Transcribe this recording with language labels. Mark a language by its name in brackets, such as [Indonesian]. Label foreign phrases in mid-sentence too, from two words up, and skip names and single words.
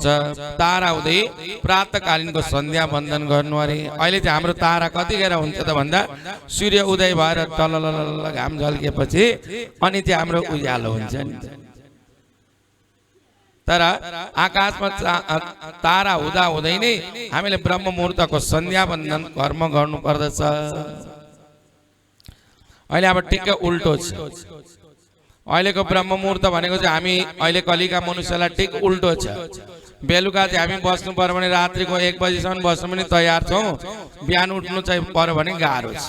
[Nepali] तारा उदय प्रातःकालीनको सन्ध्या वन्दन गर्नु अरे। अहिले चाहिँ हाम्रो तारा कतिखेर हुन्छ त भन्दा सूर्य उदय भएर तललल घाम झल्केपछि अनि चाहिँ हाम्रो उज्यालो हुन्छ नि। तर आकाशमा तारा हुँदा हुँदै नै हामीले ब्रह्म मुहूर्तको सन्ध्या वन्दन कर्म गर्नु पर्दछ। अहिले अब ठिक्क उल्टो छ। अहिलेको ब्रह्म मुहूर्त भनेको चाहिँ हामी अहिले कलिका मनुष्यलाई ठिक उल्टो छ। बेलुका चाहिँ हामी बस्नु पर्यो भने रात्रिको 1 बजीसम्म बस्नु पनि तयार छौँ, बिहान उठ्नु चाहिँ पर्यो भने गाह्रो छ।